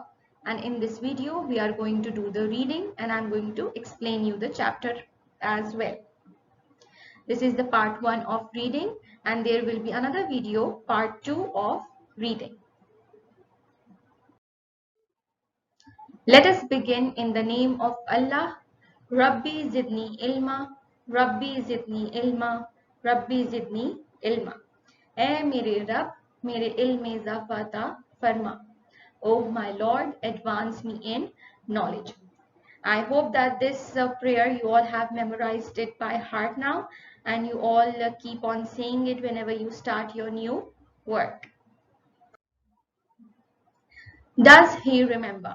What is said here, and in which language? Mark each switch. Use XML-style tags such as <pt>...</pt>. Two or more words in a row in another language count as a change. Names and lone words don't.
<en>And in this video, we are going to do the reading and I'm going to explain you the chapter as well. This is the part 1 of reading and there will be another video part 2 of reading. Let us begin in the name of Allah.</en> <ar>ربِّ زدني علمًا، ربِّ زدني علمًا، ربِّ زدني علمًا.</ar> <ur>اے میرے رب میرے علم میں اضافہ عطا فرما.</ur> <en>Oh my Lord, advance me in knowledge. I hope that this prayer you all have memorized it by heart now and you all keep on saying it whenever you start your new work. Does he remember?</en>